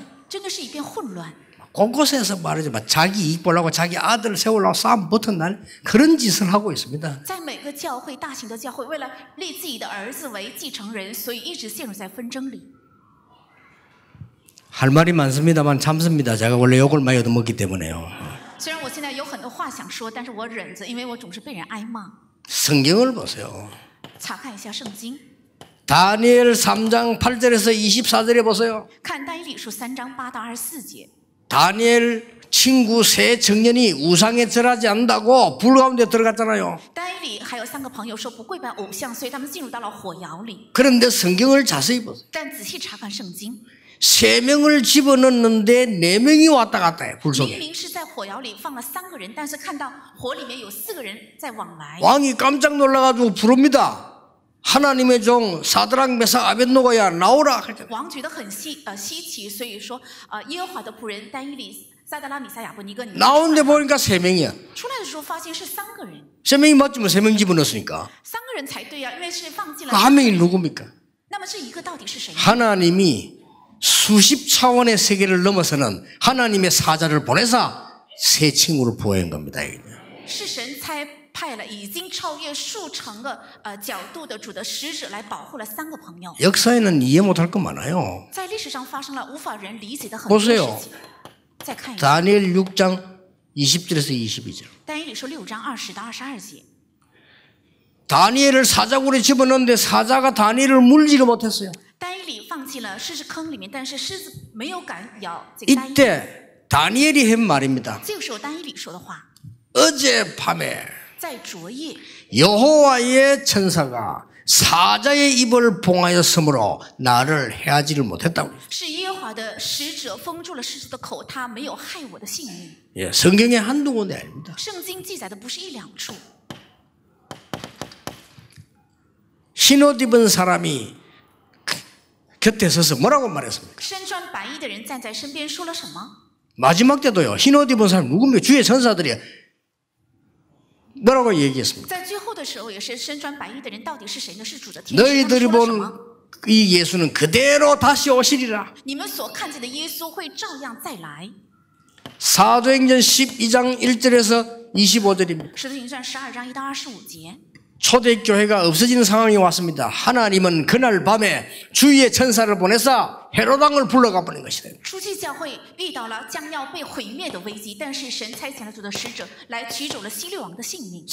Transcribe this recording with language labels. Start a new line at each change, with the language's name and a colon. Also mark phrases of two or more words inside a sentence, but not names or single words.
Chinese: 真的是一片混乱。
Korean: 곳곳에서 말하지만 자기 이익 보려고 자기 아들을 세우려고 싸움 붙은 날 그런 짓을 하고 있습니다.
Chinese: 在每个教会，大型的教会为了立自己的儿子为继承人，所以一直陷入在纷争里。
Korean: 할 말이 많습니다만 참습니다. 제가 원래 욕을 많이 얻어먹기 때문에요.
Chinese: 虽然我现在有很多话想说，但是我忍着，因为我总是被人挨骂。
Korean: 성경을 보세요.
Chinese: 查看一下圣经，
Korean: 다니엘 3장 8절에서 24절에 보세요.
Chinese: 看但以理书3章8到24节。
Korean: 다니엘 친구 세 청년이 우상에 절하지 않는다고 불 가운데 들어갔잖아요.
Chinese: 但以理还有3个朋友说不跪拜偶像，所以他们进入到了火窑里。
Korean: 그런데 성경을 자세히 보세요.
Chinese: 但仔细查看圣经，
Korean: 3명을 집어넣는데 4명이 왔다 갔다 해, 불
Chinese: 明
Korean: 속에.
Chinese: 明是在火窑里放了3个人，但是看到火里面有4个人在往来。
Korean: 왕이 깜짝 놀라가지고 부릅니다. 하나님의 종 사드락 메삭 아벳노고야 나오라.
Chinese: 王觉得很稀奇，所以说耶和华的仆人但以理、撒德拉、米撒、亚伯尼哥，你们
Korean: 나오는데 보니까 3명이야.
Chinese: 出来的时候发现是3个人，
Korean: 3명이 맞지 뭐 3명 집어넣었으니까.
Chinese: 3 个人才对啊，因为是放进了
Korean: 그 1명이 누굽니까?
Chinese: 那么这一个到底是谁呢？
Korean: 하나님이 수십 차원의 세계를 넘어서는 하나님의 사자를 보내서 새 친구를 보호한 겁니다.
Chinese: 是神差派了已经超越数成个角度的主的使者来保护了3个朋友。
Korean: 역사에는 이해 못할 거 많아요.
Chinese: 在历史上发生了无法人理解的很多事
Korean: 보세요.
Chinese: 情。再看一下，
Korean: 다니엘 6장 20절에서 22절.
Chinese: 但以理书6章20到22节。
Korean: 다니엘을 사자굴에 집어넣는데 사자가 다니엘을 물지를 못했어요.
Chinese: 但以理放进了狮子坑里面，但是狮子没有敢咬这个但以理。
Korean: 이때 다니엘이 한 말입니다.
Chinese: 这个时候，但以理说的话，
Korean: 어젯밤에
Chinese: 在昨夜，
Korean: 여호와의 천사가 사자의 입을 봉하였으므로 나를 해하지를 못했다고.
Chinese: 是耶和华的使者封住了狮子的口，他没有害我的性命。
Korean: 예, 성경에 한두 군데 아닙니다.
Chinese: 圣经记载的不是1、2处。
Korean: 흰옷 입은 사람이 곁에 서서 뭐라고 말했습니까?
Chinese: 身穿白衣的人站在身边说了什么？
Korean: 마지막 때도요. 흰옷 입은 사람 누굽니까? 주의 천사들이 뭐라고 얘기했습니까?
Chinese: 在最后的时候，也是身穿白衣的人到底是谁呢？是主的天使。他
Korean: 너희들이
Chinese: 们说了什么？
Korean: 본 이 예수는 그대로 다시 오시리라.
Chinese: 你们所看见的耶稣会照样再来。
Korean: 사도행전 12장 1절에서 25절입니다.
Chinese: 使徒行传12章1到25节。
Korean: 초대교회가 없어지는 상황이 왔습니다. 하나님은 그날 밤에 주의 천사를 보내서 헤로당을 불러가 버린 것이다.
Chinese: 初期教会遇到了将要被毁灭的危机，但是神差遣了主的使者来取走了希律王的性命。